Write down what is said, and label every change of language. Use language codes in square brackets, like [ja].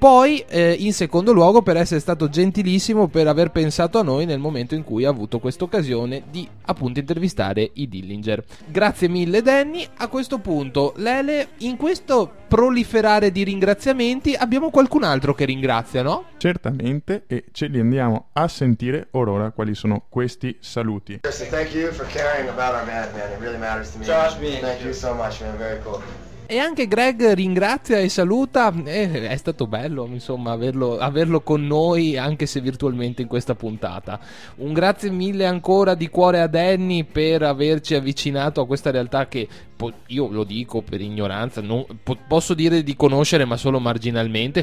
[it] Poi in secondo luogo per essere stato gentilissimo per aver pensato a noi nel momento in cui ha avuto questa occasione di appunto intervistare i Dillinger. Grazie mille Danny. A questo punto, Lele, in questo proliferare di ringraziamenti abbiamo qualcun altro che ringrazia, no? Certamente, e ce li andiamo a sentire ora quali sono questi saluti. [en] Thank you for caring about our band, man. It really matters to me. Josh, thank you so much, man. Very cool. [it] E anche Greg ringrazia e saluta. È stato bello, insomma, averlo con noi, anche se virtualmente, in questa puntata. Un grazie mille ancora di cuore a Danny per averci avvicinato a questa realtà che io lo dico per ignoranza, non posso dire di conoscere, ma solo marginalmente.